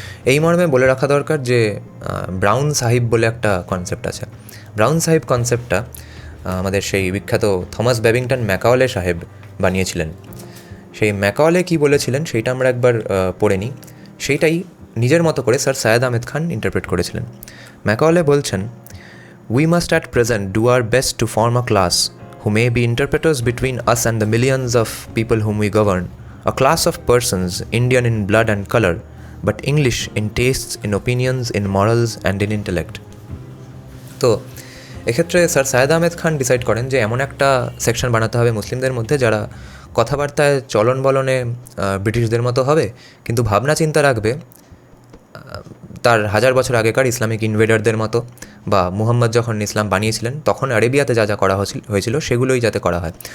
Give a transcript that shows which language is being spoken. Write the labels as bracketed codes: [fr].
[bn] এই মর্মে বলে রাখা দরকার যে ব্রাউন সাহিব বলে একটা কনসেপ্ট আছে। ব্রাউন সাহিব কনসেপ্টটা আমাদের সেই বিখ্যাত থমাস ব্যাবিংটন ম্যাকাওলে সাহেব বানিয়েছিলেন। সেই ম্যাকাওলে কী বলেছিলেন সেইটা আমরা একবার পড়ে নিই, সেইটাই নিজের মতো করে স্যার সৈয়দ আহমেদ খান ইন্টারপ্রেট করেছিলেন। ম্যাকাওলে বলছেন, [en] "We must at present do our best to form a class who may be interpreters between us and the millions of people whom we govern, a class of persons Indian in blood and color, but English in tastes, in opinions, in morals and in intellect." [bn] তো এক্ষেত্রে sir Syed Ahmed Khan decide করেন যে এমন একটা section বানাতে হবে মুসলিমদের মধ্যে যারা কথাবার্তায় চলন বলনে ব্রিটিশদের মতো হবে, কিন্তু ভাবনা চিন্তা রাখবে তার 1000 বছর আগেকার ইসলামিক ইনভেডারদের মতো, বা মুহাম্মদ যখন ইসলাম বানিয়েছিলেন তখন আরেবিয়াতে যা যা করা হয়েছিল সেগুলোই যাতে করা হয়।